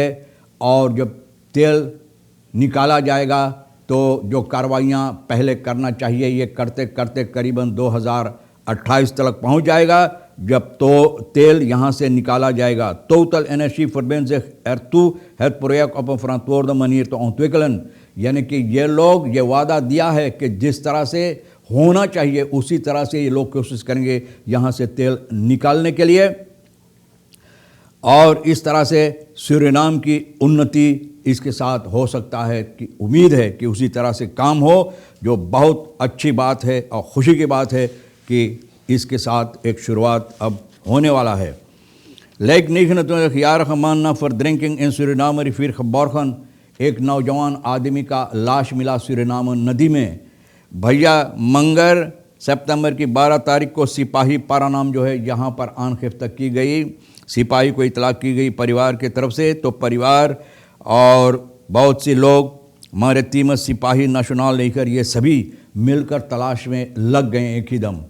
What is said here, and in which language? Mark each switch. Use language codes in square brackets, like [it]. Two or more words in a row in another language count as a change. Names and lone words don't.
[hns] और जब तेल निकाला जाएगा तो जो कार्रवाइयाँ पहले करना चाहिए ये करते करते करीबन 2028 तक पहुँच जाएगा, जब तो तेल यहाँ से निकाला जाएगा। [nl] टोटल एनर्जी verbindt zich ertoe het project op een verantwoorde manier te ontwikkelen, [hns] यानी कि ये लोग ये वादा दिया है कि जिस तरह से होना चाहिए उसी तरह से ये लोग कोशिश करेंगे यहाँ से तेल निकालने के लिए। और इस तरह से सूरीनाम की उन्नति इसके साथ हो सकता है, कि उम्मीद है कि उसी तरह से काम हो, जो बहुत अच्छी बात है और खुशी की बात है कि इसके साथ एक शुरुआत अब होने वाला है। [nl] Lijkt 29-jarige man na verdrinking in Suriname rivier Geborgen [hns] एक नौजवान आदमी का लाश मिला सूरीनाम नदी में। भैया मंगर सितंबर की 12 तारीख को सिपाही पारा नाम जो है यहाँ पर आनखिफ्त की गई। सिपाही को इतला की गई परिवार की तरफ से, तो परिवार और बहुत से लोग मारितीम सिपाही नेशनल लेकर ये सभी मिलकर तलाश में लग गए एक ही दम।